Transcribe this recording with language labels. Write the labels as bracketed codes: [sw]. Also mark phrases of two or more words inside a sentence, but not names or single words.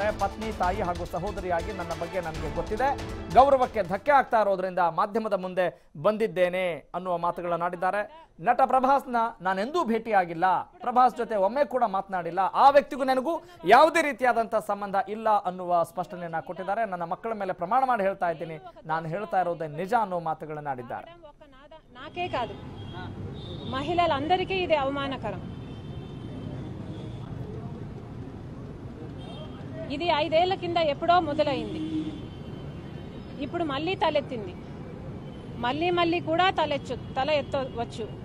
[kn] ಪತ್ನಿ, ತಾಯಿ ಹಾಗೂ ಸಹೋದರಿಯಾಗಿ ನನ್ನ ಬಗ್ಗೆ ನನಗೆ ಗೊತ್ತಿದೆ, ಗೌರವಕ್ಕೆ ಧಕ್ಕೆ ಆಗ್ತಾ ಇರೋದ್ರಿಂದ ಮಾಧ್ಯಮದ ಮುಂದೆ ಬಂದಿದ್ದೇನೆ ಅನ್ನುವ ಮಾತುಗಳನ್ನಾಡಿದ್ದಾರೆ. ನಟ ಪ್ರಭಾಸ್ನ ನಾನೆಂದೂ ಭೇಟಿಯಾಗಿಲ್ಲ, ಪ್ರಭಾಸ್ ಜೊತೆ ಒಮ್ಮೆ ಕೂಡ ಮಾತನಾಡಿಲ್ಲ, ಆ ವ್ಯಕ್ತಿಗೂ ನನಗೂ ಯಾವುದೇ ರೀತಿಯಾದಂತಹ ಸಂಬಂಧ ಇಲ್ಲ ಅನ್ನುವ ಸ್ಪಷ್ಟನೆಯನ್ನ ಕೊಟ್ಟಿದ್ದಾರೆ. ನನ್ನ ಮಕ್ಕಳ ಮೇಲೆ ಪ್ರಮಾಣ ಮಾಡಿ ಹೇಳ್ತಾ ಇದ್ದೀನಿ, ನಾನು ಹೇಳ್ತಾ ಇರೋದೇ నిజ ಅನ್ನುವ మాటಗಳನ್ನಾಡಿದ್ದಾರೆ. [te] నాకే కాదు మహిళలందరికీ ఇది అవమానకరం. ఇది 5 ఏళ్ల కింద ఎప్పుడో మొదలైంది. ఇప్పుడు మళ్ళీ తలెత్తింది. మళ్ళీ కూడా తల ఎత్తవచ్చు.